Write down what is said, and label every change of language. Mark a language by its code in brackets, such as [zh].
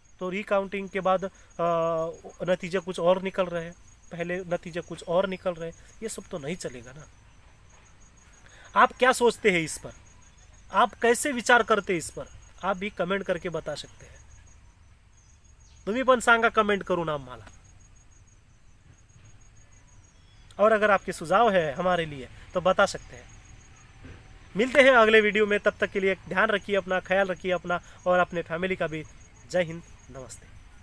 [hi] तो रिकाउंटिंग के बाद नतीजे कुछ और निकल रहे हैं, पहले नतीजे कुछ और निकल रहे हैं, ये सब तो नहीं चलेगा ना। आप क्या सोचते हैं इस पर, आप कैसे विचार करते हैं इस पर, आप भी कमेंट करके बता सकते हैं। [mr] तुम्ही पण सांगा कमेंट करून आम्हाला। [hi] और अगर आपके सुझाव है हमारे लिए तो बता सकते हैं। मिलते हैं अगले वीडियो में, तब तक के लिए ध्यान रखिए अपना, ख्याल रखिए अपना और अपने फैमिली का भी। जय हिंद, नमस्ते।